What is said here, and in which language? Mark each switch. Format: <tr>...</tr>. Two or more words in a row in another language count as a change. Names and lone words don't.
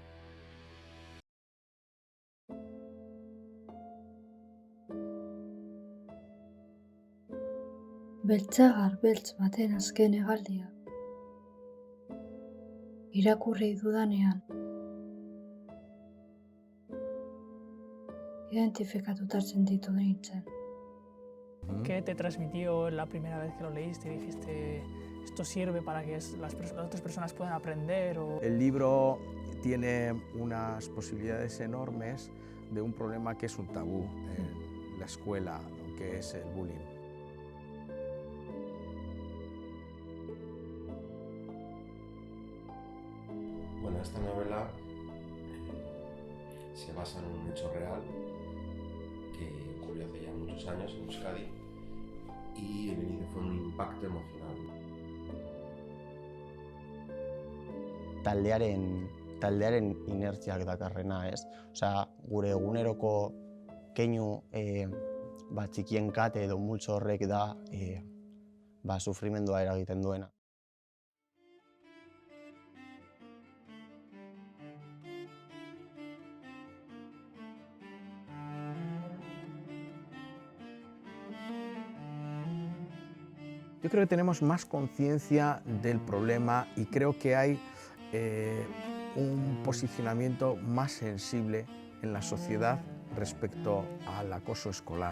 <eu>Beltzagar beltz baten azken hegaldia irakurri dudanean identifikatuta sentitu nintzen.</eu> <es>¿Qué te transmitió la primera vez que lo leíste y dijiste esto sirve para que las otras personas puedan aprender? El libro tiene unas posibilidades enormes de un problema que es un tabú en la escuela, ¿no? Que es el bullying. Bueno, esta novela se basa en un hecho real que ocurrió hace ya muchos años en Euskadi y el inicio fue un impacto emocional.</es> <eu>Taldearen inertziak dakarrena, ez? Osea, gure eguneroko keinu txikien kate edo multzo horrek da sufrimendua eragiten duena.</eu> <es>Yo creo que tenemos más conciencia del problema y creo que hay un posicionamiento más sensible en la sociedad respecto al acoso escolar.</es>